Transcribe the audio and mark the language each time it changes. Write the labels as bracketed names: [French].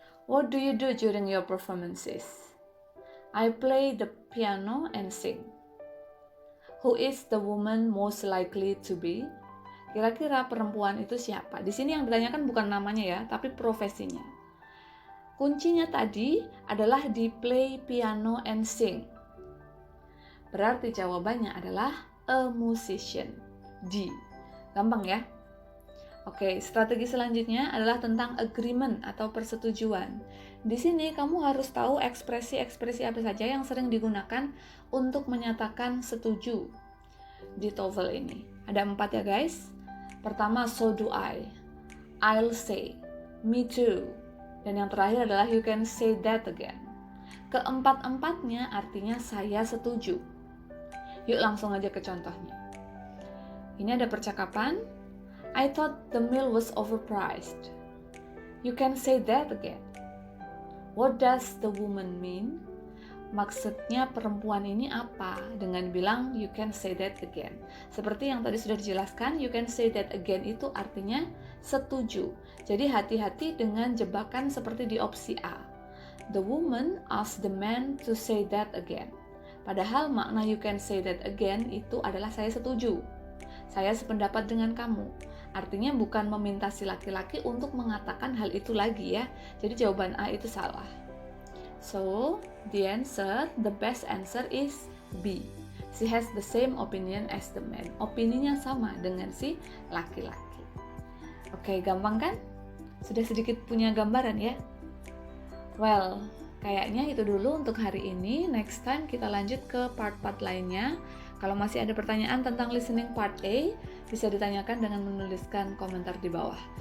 [English] What do you do during your performances? I play the piano and sing. Who is the woman most likely to be? [Indonesian] Kira-kira perempuan itu siapa? Di sini yang ditanyakan bukan namanya ya, tapi profesinya. Kuncinya tadi adalah di [English] play piano and sing. [Indonesian] Berarti jawabannya adalah [English] a musician. [Indonesian] D. Gampang ya? Oke, strategi selanjutnya adalah tentang agreement atau persetujuan. Di sini kamu harus tahu ekspresi-ekspresi apa saja yang sering digunakan untuk menyatakan setuju di TOEFL ini. Ada 4 ya guys. Pertama, [English] so do I. I'll say. Me too. [Indonesian] Dan yang terakhir adalah [English] you can say that again. [Indonesian] Keempat-empatnya artinya saya setuju. Yuk langsung aja ke contohnya. Ini ada percakapan. [English] I thought the meal was overpriced. You can say that again. What does the woman mean? [Indonesian] Maksudnya perempuan ini apa? Dengan bilang [English] you can say that again. [Indonesian] Seperti yang tadi sudah dijelaskan, you can say that again itu artinya setuju. Jadi hati-hati dengan jebakan seperti di opsi A. [English] The woman asked the man to say that again. [Indonesian] Padahal makna [English] you can say that again [Indonesian] itu adalah saya setuju. Saya sependapat dengan kamu. Artinya bukan meminta si laki-laki untuk mengatakan hal itu lagi ya. Jadi jawaban A itu salah. [English] So, the best answer is B. She has the same opinion as the man. [Indonesian] Opininya sama dengan si laki-laki. Oke, gampang kan? Sudah sedikit punya gambaran ya? Well, kayaknya itu dulu untuk hari ini. [English] Next time [Indonesian] kita lanjut ke part-part lainnya. Kalau masih ada pertanyaan tentang listening part A, bisa ditanyakan dengan menuliskan komentar di bawah.